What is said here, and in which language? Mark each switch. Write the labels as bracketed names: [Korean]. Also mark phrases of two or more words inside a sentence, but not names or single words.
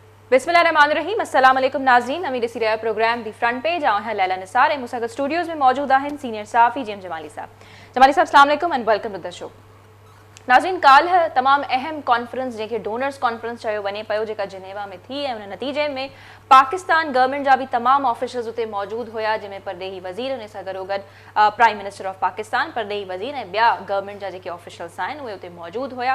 [Sindhi] بسم الله الرحمن الرحيم۔ السلام عليڪم ناظرين، اوين ڏسي رهيا آهيو پروگرام دي فرنٽ پيج، آئون آهيان ليلا نثار ۽ مون سان گڏ اسٽوڊيوز ۾ موجود آهن سينيئر صحافي جي ايم جمالي صاحب۔ جمالي صاحب، السلام عليڪم [English] and welcome to the show۔ [Sindhi] ناظرين، ڪالهه تمام اهم ڪانفرنس، جنهن کي [English] Donors Conference [Sindhi] چيو وڃي پيو، جيڪا جنيوا ۾ ٿي ۽ ان نتيجي ۾ پاڪستان گورنمينٽ جا به تمام آفيسرز اتي موجود هئا، جنهن ۾ پرڏيهي وزير، ان سان گڏوگڏ، ا، [English] Prime Minister of Pakistan, [Sindhi] پرڏيهي وزير ۽ ٻيا گورنمينٽ جا جيڪي آفيشلز آهن، اهي اتي موجود هئا۔